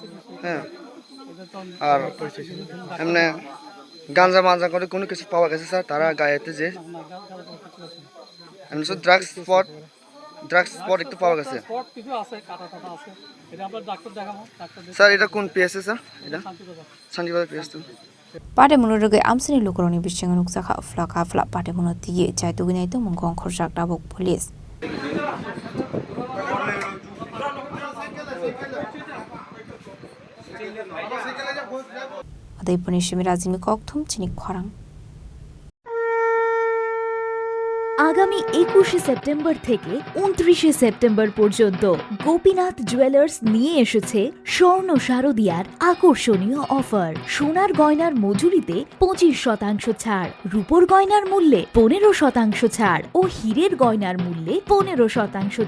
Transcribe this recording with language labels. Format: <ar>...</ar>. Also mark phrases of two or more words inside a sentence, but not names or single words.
<bn>হ্যাঁ আর এমনি গাঁজা করে কোনো কিছু পাওয়া গেছে স্যার তারা গায়েতে যে এমনি সব</bn> <en>drugs spot</en> <bn>একটু পাওয়া গেছে স্পট কিছু আছে কাটা আছে এটা আমরা ডাক্তার দেখাবো স্যার এটা কোন পিএসএ স্যার এটা শান্তিবাজার পিএসএ</bn> <trp>Patimungno Rwkha Amchaini Lukurokni bisingo nukjaka Rwkha Patimungno tiye Chaitogwi Naitukmungo Ongkhorjak Tabuk Police Devipurni Shimirazi Kokthum Chini Khorang</trp> <bn>আগামী 21শে সেপ্টেম্বর থেকে 29শে সেপ্টেম্বর পর্যন্ত গোপীনাথ জুয়েলার্স নিয়ে এসেছে স্বর্ণ শারদিয়ার আকর্ষণীয় অফার সোনার গয়নার মজুরিতে 25% ছাড় রূপোর গয়নার মূল্যে 15% ছাড় ও হীরের গয়নার মূল্যে 15%</bn>